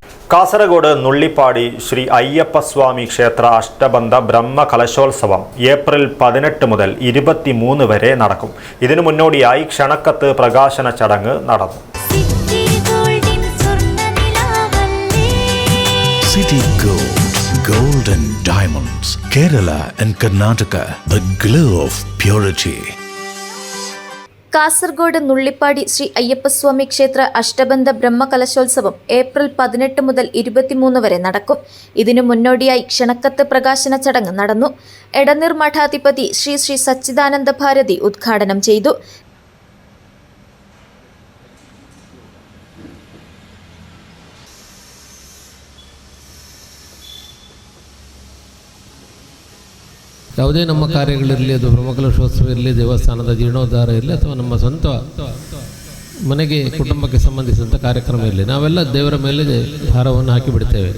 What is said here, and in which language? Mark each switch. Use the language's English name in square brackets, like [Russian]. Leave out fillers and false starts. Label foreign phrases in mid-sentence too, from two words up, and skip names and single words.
[Malayalam] കാസർഗോഡ് നുള്ളിപ്പാടി ശ്രീ അയ്യപ്പസ്വാമി ക്ഷേത്ര അഷ്ടബന്ധ ബ്രഹ്മ കലശോത്സവം ഏപ്രിൽ 18 മുതൽ 23 വരെ നടക്കും. ഇതിനു മുന്നോടിയായി ക്ഷണക്കത്ത് പ്രകാശന ചടങ്ങ് നടന്നു. [English] City Gold and Diamonds, Kerala and Karnataka, the glow of purity. [Malayalam] കാസർഗോഡ് നുള്ളിപ്പാടി ശ്രീ അയ്യപ്പസ്വാമി ക്ഷേത്ര അഷ്ടബന്ധ ബ്രഹ്മ കലശോത്സവം ഏപ്രിൽ 18 മുതൽ 23 വരെ നടക്കും. ഇതിനു മുന്നോടിയായി ക്ഷണക്കത്ത് പ്രകാശന ചടങ്ങ് നടന്നു. എടനീർ മഠാധിപതി ശ്രീ ശ്രീ സച്ചിദാനന്ദ ഭാരതി ഉദ്ഘാടനം ചെയ്തു. [Kannada] ಯಾವುದೇ ನಮ್ಮ ಕಾರ್ಯಗಳಿರಲಿ, ಅದು ಬ್ರಹ್ಮಕಲಶೋತ್ಸವ ಇರಲಿ, ದೇವಸ್ಥಾನದ ಜೀರ್ಣೋದ್ಧಾರ ಇರಲಿ, ಅಥವಾ ನಮ್ಮ ಸ್ವಂತ ಮನೆಗೆ ಕುಟುಂಬಕ್ಕೆ ಸಂಬಂಧಿಸಿದಂಥ ಕಾರ್ಯಕ್ರಮ ಇರಲಿ, ನಾವೆಲ್ಲ ದೇವರ ಮೇಲೆ ಭಾರವನ್ನು ಹಾಕಿಬಿಡ್ತೇವೆ.